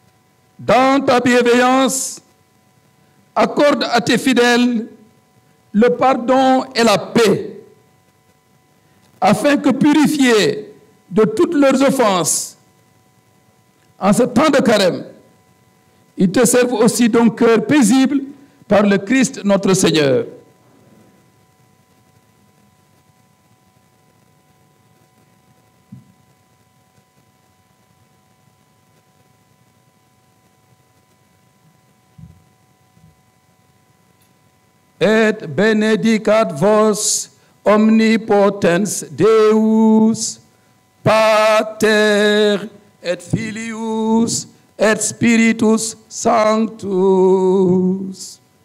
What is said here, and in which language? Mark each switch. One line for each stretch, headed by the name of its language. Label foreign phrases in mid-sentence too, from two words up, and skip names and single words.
French: Dans ta bienveillance, accorde à tes fidèles le pardon et la paix, afin que, purifiés de toutes leurs offenses, en ce temps de carême, ils te servent aussi d'un cœur paisible par le Christ notre Seigneur.
Latin: Et benedicat vos omnipotens Deus, Pater et Filius et Spiritus Sanctus.